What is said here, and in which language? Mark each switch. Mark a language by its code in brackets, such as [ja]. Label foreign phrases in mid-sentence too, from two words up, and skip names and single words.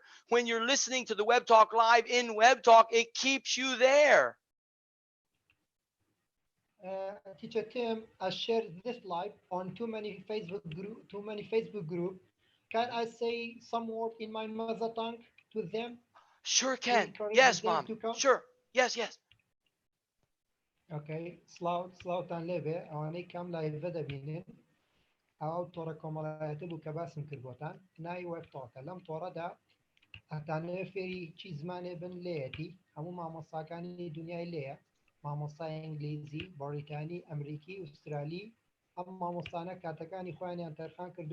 [en] When you're listening to the Web Talk Live in Web Talk, it keeps you there. Teacher Tim, I shared this live on too many Facebook group. Can I say some word in my mother tongue to them Sure to can. encourage Yes, them Mom. to come? Sure. Yes. [ckb] Okay, سلااوتان لێبێ ئەوانەی کەم لایڤە دەبینن ئەو تۆڕە کۆمەڵایەتە بوو کە باسم کردبۆتان ناوی وەبتۆکە لەم تۆڕەدا ئەتانەوێ فێری چی زمانێ بن لێیەتی هەموو مامۆستاکانی دنیای لێیە مامۆستای ئینگلیزی بەریتانی ئەمریکی ئوسترالی ئەم مامۆستانە کاتەکانی خۆیانیان تەرخان کردووە بۆتان